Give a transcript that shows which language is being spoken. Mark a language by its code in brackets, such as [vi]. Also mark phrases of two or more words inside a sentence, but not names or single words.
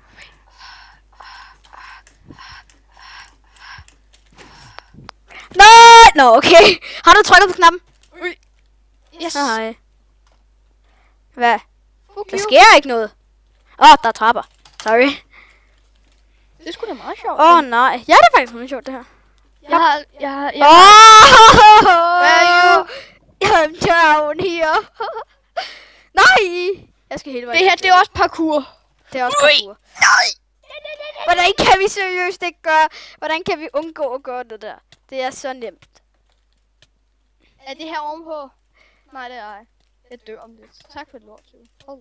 [da] Nej, nå, okay. Har du trykket på knappen? [en] Yes. [da] Nej. Hvad? [en] Fuck [da] Der [en] you. [da] sker ikke noget. Der er trapper. Sorry. Det er sgu da meget sjovt. Nej. Ja, det er faktisk meget sjovt, det her. Jeg [en] Where are you? I'm down here. [da] Nej! Jeg skal hele vejen. Det her, det er også parkour. Det er også parkour. Nej! Hvordan kan vi seriøst ikke gøre? Hvordan kan vi undgå at gøre det der? Det er så nemt. Er det her ovenpå? Nej, det er ej. Jeg dør om lidt. Tak for det lort, Tue.